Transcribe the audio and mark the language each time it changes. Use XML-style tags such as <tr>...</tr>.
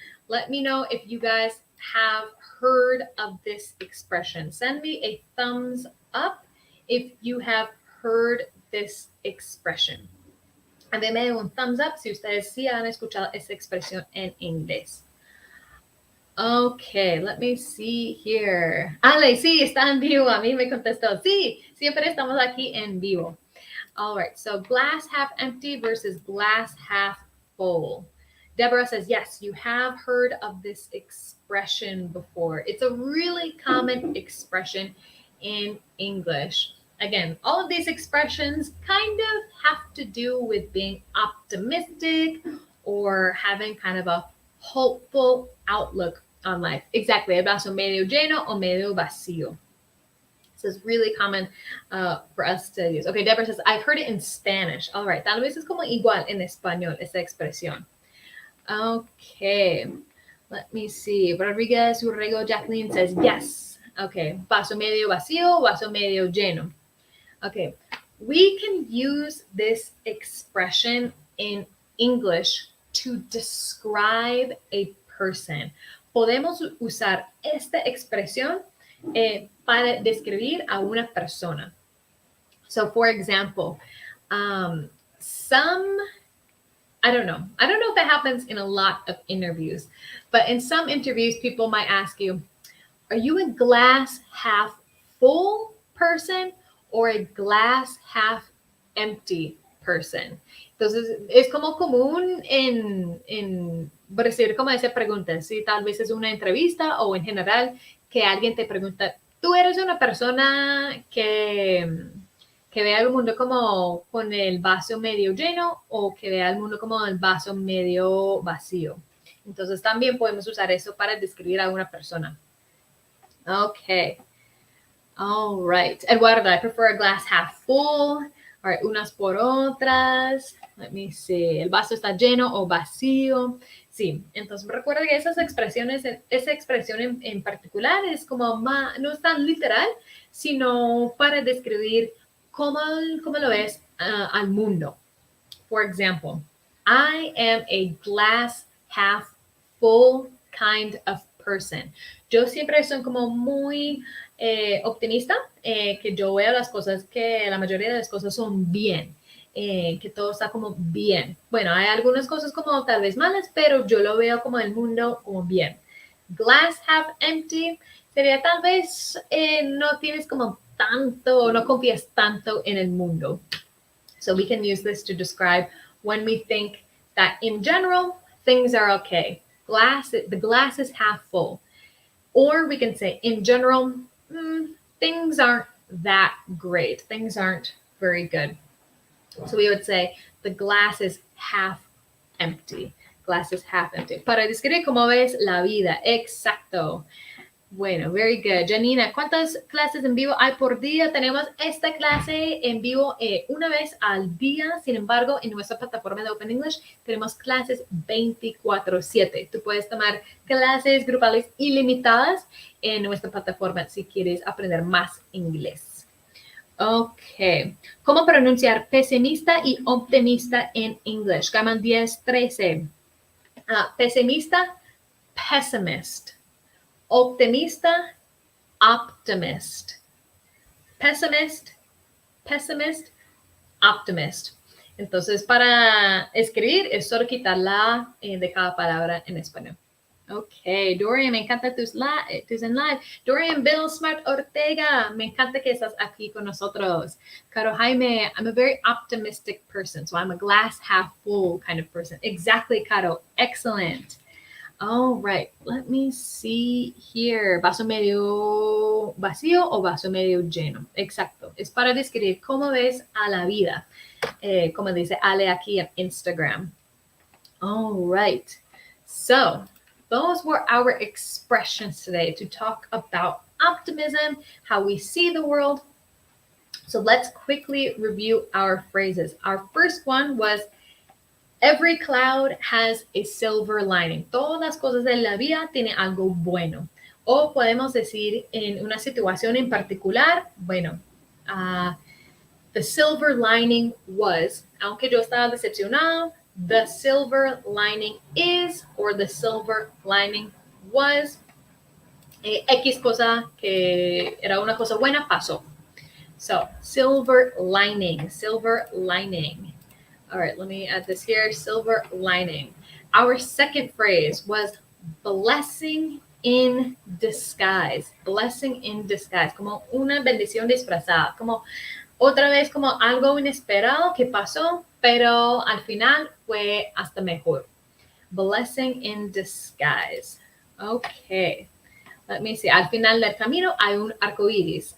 <en>Let me know if you guys have heard of this expression. Send me a thumbs up if you have heard this expression.</en> <es>Denme un</es> <en>thumbs up</en> <es>si ustedes sí han escuchado esta expresión en inglés.</es> <en>Okay, let me see here.</en> <es>Ale, sí, está en vivo. A mí me contestó. Sí, siempre estamos aquí en vivo.</es> <en>All right, so glass half empty versus glass half full. Deborah says, yes, you have heard of this expression before. It's a really common expression in English. Again, all of these expressions kind of have to do with being optimistic or having kind of a hopeful outlook on life. Exactly,</en> <es>el vaso medio lleno o medio vacío.</es> <en>This is really common for us to use. Okay, Deborah says, I've heard it in Spanish. All right,</en> <es>tal vez es como igual en español esta expresión.</es> <en>Okay, let me see.</en> <es>Rodriguez Urrego Jacqueline</es> <en>says, yes. Okay,</en> <es>vaso medio vacío, vaso medio lleno.</es> <en>Okay, we can use this expression in English to describe a person.</en> <es>Podemos usar esta expresión para describir a una persona.</es> <en>So, for example, I don't know if that happens in a lot of interviews, but in some interviews, people might ask you, are you a glass half full person or a glass half empty person?</en> <es>Entonces, es como común en recibir como esa pregunta, si tal vez es una entrevista o en general que alguien te pregunta, ¿tú eres una persona que ve al mundo como con el vaso medio lleno o que ve al mundo como el vaso medio vacío? Entonces, también podemos usar eso para describir a una persona.</es> <en>Okay. All right. Eduardo, I prefer a glass half full. All right,</en> <es>unas por otras.</es> <en>Let me see.</en> <es>¿El vaso está lleno o vacío? Sí, entonces recuerda que esas expresiones, esa expresión en particular es como no es tan literal, sino para describir cómo lo ves al mundo.</es> <en>For example, I am a glass half full kind of person.</en> <es>Yo siempre soy como muy optimista, que yo veo las cosas, que la mayoría de las cosas son bien, que todo está como bien. Bueno, hay algunas cosas como tal vez malas, pero yo lo veo como el mundo como bien.</es> <en>Glass half empty</en> <es>sería tal vez no tienes como tanto, no confías tanto en el mundo.</es> <en>So we can use this to describe when we think that in general, things are okay. The glass is half full. Or we can say, in general, things aren't that great. Things aren't Very good. So we would say, the glass is half empty. Glass is half empty.</en> <es>Para describir cómo ves la vida. Exacto. Bueno,</es> <en>very good.</en> <es>Janina, ¿cuántas clases en vivo hay por día? Tenemos esta clase en vivo una vez al día. Sin embargo, en nuestra plataforma de Open English tenemos clases 24/7. Tú puedes tomar clases grupales ilimitadas en nuestra plataforma si quieres aprender más inglés. Ok. ¿Cómo pronunciar pesimista y optimista en inglés? Gaman 10-13. Pesimista,</es> <en>pessimist.</en> <es>Optimista,</es> <en>optimist. Pessimist, pessimist, optimist.</en> <es>Entonces, para escribir es solo quitar la de cada palabra en español. Ok, Dorian, me encanta tus en live. Dorian Bill Smart Ortega, me encanta que estás aquí con nosotros.</es> <en>Caro Jaime, I'm a very optimistic person, so I'm a glass half full kind of person. Exactly, Caro. Excellent. All right, let me see here.</en> <es>¿Vaso medio vacío o vaso medio lleno? Exacto. Es para describir cómo ves a la vida. Como dice Ale aquí en Instagram.</es> <en>All right. So, those were our expressions today to talk about optimism, how we see the world. So let's quickly review our phrases. Our first one was, every cloud has a silver lining.</en> <es>Todas las cosas de la vida tienen algo bueno. O podemos decir en una situación en particular, bueno,</es> <en>the silver lining was,</en> <es>aunque yo estaba decepcionado,</es> <en>the silver lining is, or the silver lining was,</en> <es>X cosa que era una cosa buena pasó.</es> <en>So, silver lining, silver lining. All right, let me add this here, silver lining. Our second phrase was blessing in disguise. Blessing in disguise,</en> <es>como una bendición disfrazada, como otra vez como algo inesperado que pasó, pero al final fue hasta mejor.</es> <en>Blessing in disguise. Okay, let me see.</en> <es>Al final del camino hay un arco iris.</es>